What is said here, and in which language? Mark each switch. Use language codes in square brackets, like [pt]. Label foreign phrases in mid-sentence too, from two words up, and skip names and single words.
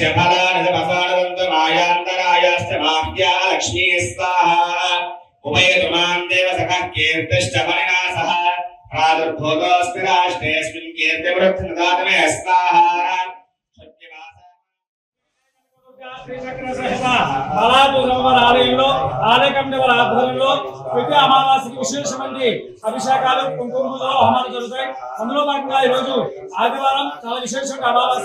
[sa] फलानि तपसानदन्तु मायान्तरायाश्च माह्या लक्ष्मी स्वाहा उपयतु मां देव सखः कीर्तिश्च मणिना सह प्रादुर्भूतोऽस्मि राष्ट्रेऽस्मिन् कीर्तिवृद्धिर्ददातु मे स्वाहा [te] ఆలయంలో ఆలయ కమిటీ వారి ఆధ్వర్యంలో ప్రతి అమావాస్యకి విశేషమైన అభిషేకాలు కుంకుమ పూజలు హోమాలు జరుగుతాయి. అందులో భాగంగా ఈ రోజు ఆదివారం చాలా విశేషమైన అమావాస్య.